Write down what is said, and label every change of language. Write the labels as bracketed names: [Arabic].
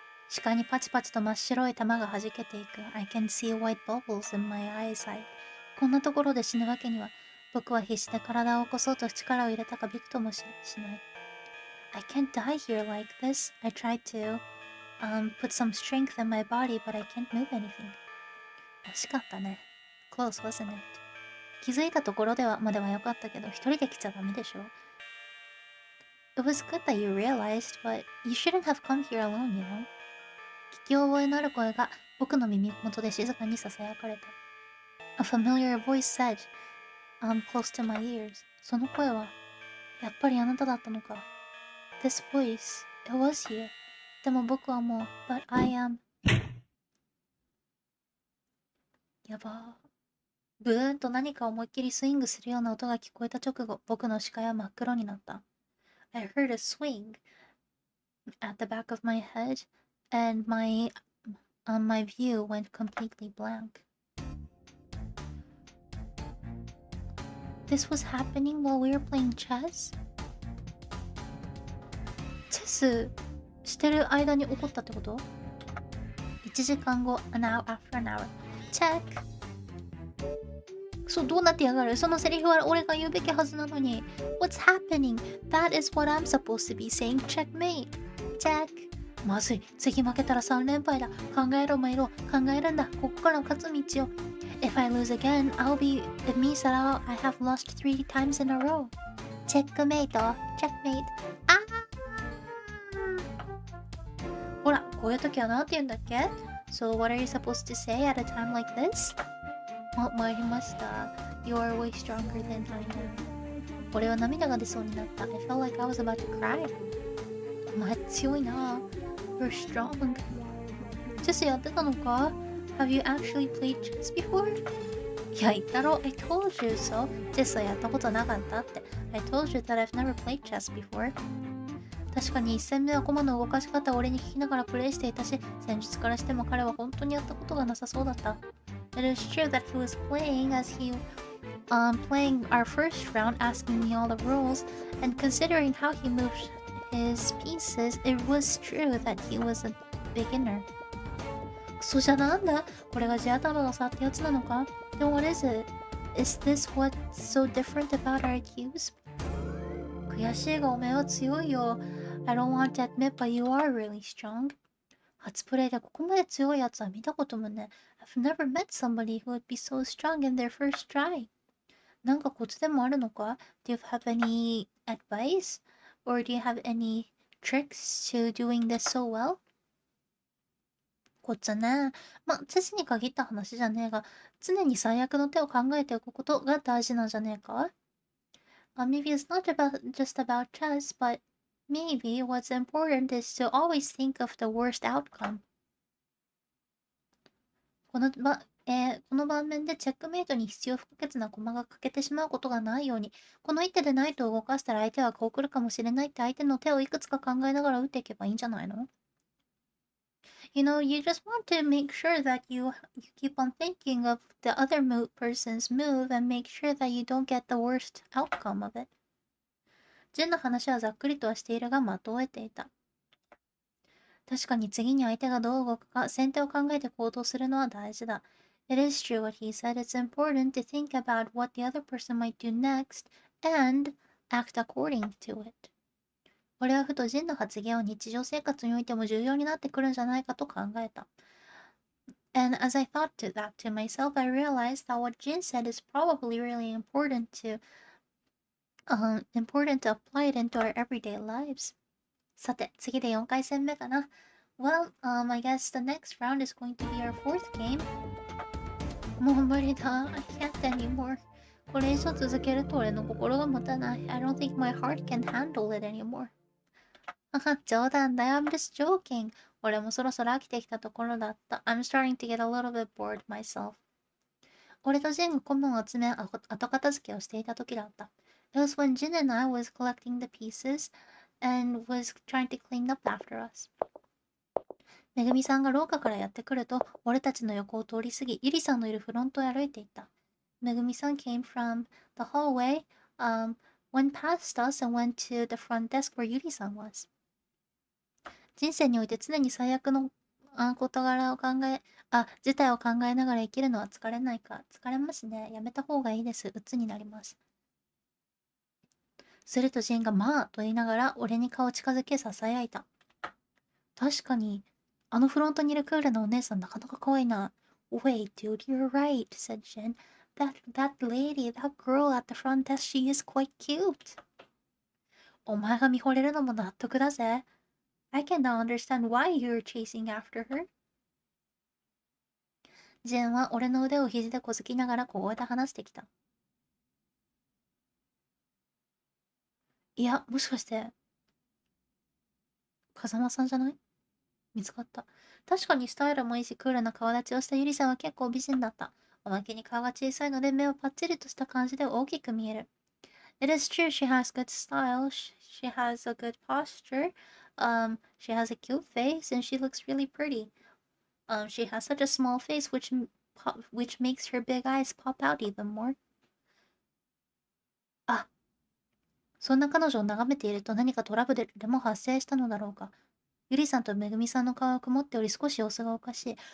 [Japanese] 視界にパチパチと真っ白い玉が弾けていく。 [English] I can see white bubbles in my eyesight. [Japanese] こんなところで死ぬわけには。僕は必死で体を起こそうと力を入れたがびくともしない。 [English] I can't die here like this. I tried to, put some strength in my body, but I can't move anything. [Japanese] 惜しかったね。 [English] Close, wasn't it? [Japanese] 気づいたところではまでは良かったけど、一人で来ちゃダメでしょ。 [English] It was good that you realized, but you shouldn't have come here alone, you know? [Japanese] 聞き覚えのある声が僕の耳元で静かに囁かれた。 [English] A familiar voice said, close to my ears. [Japanese] その声は、やっぱりあなただったのか。 [English] This voice, it was you. [Japanese] でも僕はもう、 [English] but I am. [Japanese] やばー。ブーンと何か思いっきりスイングするような音が聞こえた直後、僕の視界は真っ黒になった。 [English] I heard a swing at the back of my head, and my view went completely blank. This was happening while we were playing chess? [Japanese] チェスしてる間に起こったってこと？ 1 時間後、 [English] an hour after an hour. Check! [Japanese] そう、どうなってやがる？そのセリフは俺が言うべきはずなのに。 [English] What's happening? That is what I'm supposed to be saying. Checkmate. Check. [Japanese] まずい。次負けたら3連敗だ。考えろ、マイロ。考えるんだ。ここから勝つ道を。 [English] If I lose again, it means that I have lost 3 times in a row. Checkmate. Checkmate. [Japanese] あー！ほら、こういう時は何て言うんだっけ？ [English] So what are you supposed to say at a time like this? [Japanese] 参りました。 [English] You are way stronger than I am. [Japanese] 俺は涙が出そうになった。 [English] I felt like I was about to cry. [Japanese] お前強いな。 [English] You're strong. [Japanese] チェスやってたのか？ [English] Have you actually played chess before? [Japanese] いや、言ったろ。 [English] I told you so. [Japanese] チェスはやったことなかったって。 [English] I told you that I've never played chess before. [Japanese] 確かに一戦目は駒の動かし方を俺に聞きながらプレイしていたし、戦術からしても彼は本当にやったことがなさそうだった。 [English] It is true that he was playing playing our first round, asking me all the rules, and considering how he moved his pieces, it was true that he was a beginner. [Japanese] クソじゃなんだ？これが地頭の差ってやつなのか？ [English] Then what is it? Is this what's so different about our cubes? [Japanese] 悔しいがおめえは強いよ。 [English] I don't want to admit, but you are really strong. [Japanese] 初プレイでここまで強いやつは見たこともね。 [English] I've never met somebody who would be so strong in their first try. [Japanese] なんかコツでもあるのか？ [English] Do you have any advice? Or do you have any tricks to doing this so well? [Japanese] コツね。チェスに限った話じゃねえが、常に最悪の手を考えておくことが大事なんじゃねえか？ [English] Maybe it's not just about chess, but maybe what's important is to always think of the worst outcome. [Japanese] この盤面でチェックメイトに必要不可欠な駒が欠けてしまうことがないように、この一手でナイトを動かしたら相手はこう来るかもしれないって相手の手をいくつか考えながら打っていけばいいんじゃないの？ [English] You know, you just want to make sure that you keep on thinking of the other person's move and make sure that you don't get the worst outcome of it. [Japanese] ジンの話はざっくりとはしているが的を得ていた。確かに次に相手がどう動くか先手を考えて行動するのは大事だ。 [English] It is true what he said. It's important to think about what the other person might do next and act according to it. [Japanese] 俺はふとジンの発言を日常生活においても重要になってくるんじゃないかと考えた。 [English] And as I thought that to myself, I realized that what Jin said is probably really important to apply it into our everyday lives. [Japanese] さて、次で4回戦目かな。 [English] Well, I guess the next round is going to be our fourth game. [Japanese] もう無理だ。 [English] I can't anymore. [Japanese] これ以上続けると俺の心が持たない。 [English] I don't think my heart can handle it anymore. [Japanese] 冗談だよ。 [English] I'm just joking. [Japanese] 俺もそろそろ飽きてきたところだった。 [English] I'm starting to get a little bit bored myself. [Japanese] 俺とジンがコモンを集め、後片付けをしていた時だった。 [English] It was when Jin and I was collecting the pieces and was trying to clean up after us. [Japanese] めぐみさんが廊下からやってくると、俺たちの横を通り過ぎ、ゆりさんのいるフロントへ歩いていった。 [English] めぐみさん came from the hallway, went past us and went to the front desk where ゆりさん was. [Japanese] 人生において常に最悪の事柄を事態を考えながら生きるのは疲れないか。疲れますね。やめた方がいいです。鬱になります。するとジンがまあと言いながら俺に顔を近づけ囁いた。確かに、あのフロントにいるクールなお姉さんなかなか可愛いな。 [English] Wait, dude, you're right, said Jin. That lady, that girl at the front desk, she is quite cute. [Japanese] お前が見惚れるのも納得だぜ。 [English] I cannot understand why you're chasing after her. [Japanese] ジェンは俺の腕を肘でこづきながら小声で話してきた。いや、もしかして、風間さんじゃない？見つかった。確かにスタイルもいいし、クールな顔立ちをしたゆりさんは結構美人だった。おまけに顔が小さいので目をパッチリとした感じで大きく見える。 [English] It is true she has good style, she has a good posture, she has a cute face, and she looks really pretty. She has such a small face which makes her big eyes pop out even more. [Japanese] あ、そんな彼女を眺めていると何かトラブルでも発生したのだろうか。ゆりさんとめぐみさんの顔は曇っており少し様子がおかしい。